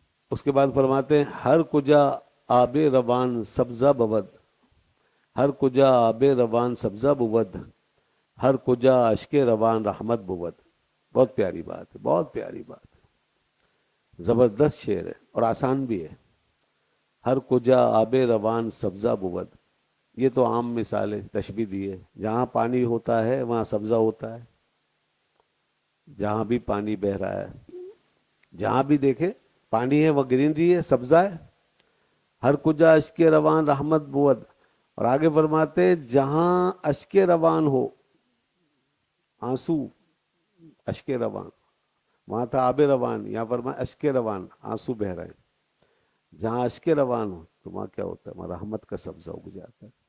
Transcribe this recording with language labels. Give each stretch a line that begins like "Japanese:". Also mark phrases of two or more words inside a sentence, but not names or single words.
Urdu: اس کے بعد فرماتے ہیں
Persian: ہر کجا آب روان سبزہ بود، ہر کجا آب روان سبزہ بود، ہر کجا اشک روان رحمت بود۔
Urdu: بہت پیاری بات ہے، بہت پیاری بات ہے، زبردست شعر ہے اور آسان بھی ہے۔
Persian: ہر کجا آب روان سبزہ بود،
Urdu: یہ تو عام مثال ہے، تشبیہ دی ہے۔ جہاں پانی ہوتا ہے وہاں سبزہ ہوتا ہے، جہاں بھی پانی بہ رہا ہے، جہاں بھی دیکھے پانی ہے وہ گرینری ہے، سبزہ ہے۔
Persian: ہر کجا اشک روان رحمت بود،
Urdu: اور آگے فرماتے جہاں
Persian: اشک روان
Urdu: ہو، آنسو،
Persian: اشک روان،
Urdu: وہاں تھا
Persian: آب روان،
Urdu: یہاں فرمایا
Persian: اشک روان،
Urdu: آنسو بہ رہے ہیں۔ جہاں
Persian: اشک روان
Urdu: ہو تو وہاں کیا ہوتا ہے؟ وہاں رحمت کا سبزہ اگ جاتا ہے۔